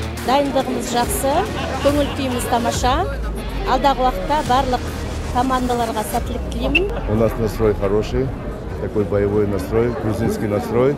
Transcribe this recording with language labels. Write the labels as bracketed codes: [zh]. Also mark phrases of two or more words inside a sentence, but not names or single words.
[kk] Дайындығымыз жақсы, көңіл күйіміз тамаша. Алдағы уақытта барлық командаларға сәттілік тілеймін. [ru] У нас настрой хороший, такой боевой настрой, грузинский настрой.